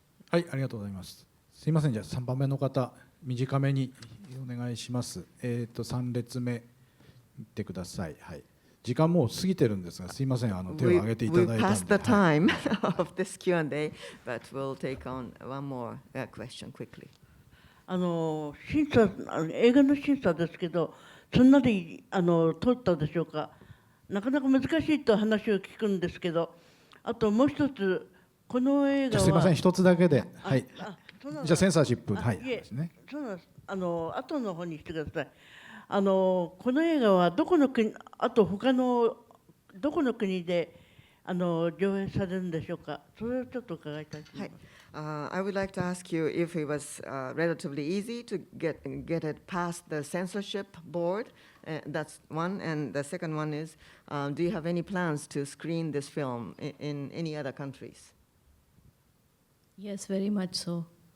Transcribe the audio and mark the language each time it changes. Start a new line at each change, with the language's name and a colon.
Japanese: はい、ありがとうございます。すいません、じゃあ3番目の方、短めにお願いします。 3列目行ってください。はい。時間もう過ぎてるんですが、すいません、手を挙げていただいたんで。
English: We passed the time of this Q&A, but we'll take on one more question quickly.
Japanese: 審査映画の審査ですけど、すんなり通ったでしょうか。なかなか難しいと話を聞くんですけど、あともう一つ、この映画は。すいません、一つだけで。はい。じゃあセンサーシップ、はい。ですね。そうなんです。後の方にしてください。この映画はどこの国、あと他のどこの国で上映されるんでしょうか。それをちょっと伺いたいと思います。
English: I would like to ask you if it was relatively easy to get it past the censorship board. That's one. And the second one is, do you have any plans to screen this film in any other countries? Yes, very much so.